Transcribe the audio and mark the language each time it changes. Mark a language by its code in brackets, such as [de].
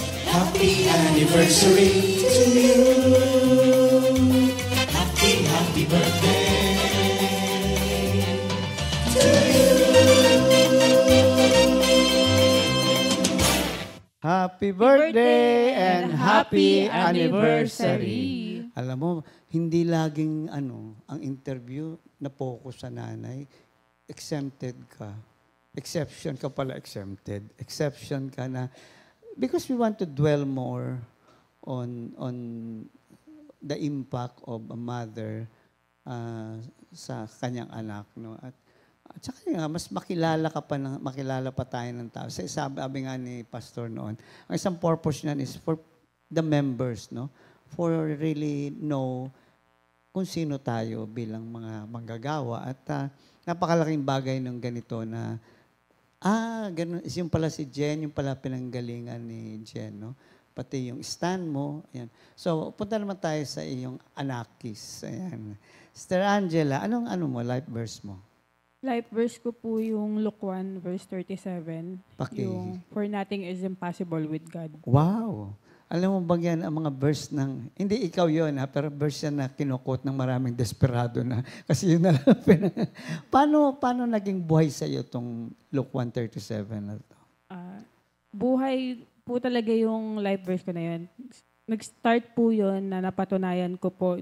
[en] Happy anniversary to you. Happy birthday to you. Happy birthday and happy anniversary. anniversary. [tl] Alam mo, hindi laging ang interview na focus sa nanay. Exempted ka. Exception ka pala, exempted. [en] Exception ka na because we want to dwell more on the impact of a mother [tl] sa kanyang anak, no? At saka nga, mas makilala pa tayo ng tao. Sabi nga ni Pastor noon, ang isang purpose niyan [en] is for the members, [tl] no? [en] For really know [tl] kung sino tayo bilang mga manggagawa. At napakalaking bagay ng ganito na, ganun, yung pala si Jen, yung pala pinanggalingan ni Jen, no? Pati yung stand mo. Ayan. So, punta naman tayo sa iyong anakis. Ayan. Sister Angela, anong life verse mo? Life verse ko po yung Luke 1, verse 37. [en] Yung, for nothing is impossible with God. Wow! [tl] Alam mo ba yan, ang mga verse ng, hindi ikaw yun pero verse yan na kinukot ng maraming desperado na. Kasi yun na lang. Paano naging buhay sa iyo itong Luke 1:37 na ito? Buhay po talaga yung life verse ko na yun. Nag-start po yun na napatunayan ko po.